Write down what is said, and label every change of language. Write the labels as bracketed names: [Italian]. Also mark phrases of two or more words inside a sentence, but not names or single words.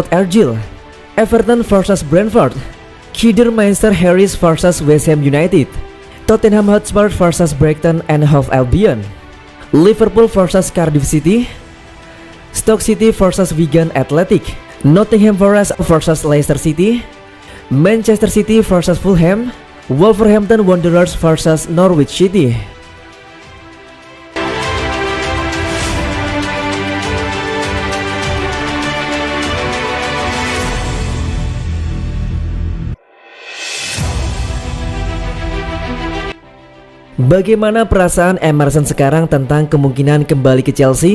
[English] Argyle, Everton vs Brentford, Kidderminster Harris vs West Ham United, Tottenham Hotspur vs Brighton and Hove Albion, Liverpool vs Cardiff City, Stoke City vs Wigan Athletic, Nottingham Forest vs Leicester City, Manchester City vs Fulham, Wolverhampton Wanderers vs Norwich City. [Indonesian] Bagaimana perasaan Emerson sekarang tentang kemungkinan kembali ke Chelsea?